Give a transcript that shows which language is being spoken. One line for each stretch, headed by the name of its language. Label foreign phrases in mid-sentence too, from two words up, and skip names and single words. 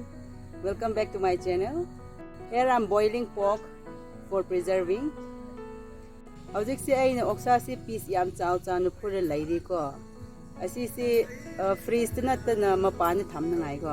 English: Welcome back to my channel. Here I'm boiling pork for preserving.
Manipuri: Hꯧꯖꯤꯛꯁꯤ ꯑꯩꯅ ꯑꯣꯛꯁꯥꯁꯤ ꯄꯤꯁ ꯌꯥꯝ ꯆꯥꯎꯅ ꯐꯨꯠꯂ ꯂꯩꯔꯤꯀꯣ. ꯑꯁꯤꯁꯤ ꯐ꯭ꯔꯤꯖꯇ ꯅꯠꯇꯅ ꯃꯄꯥꯟꯗ ꯊꯝꯅꯉꯥꯏꯀꯣ.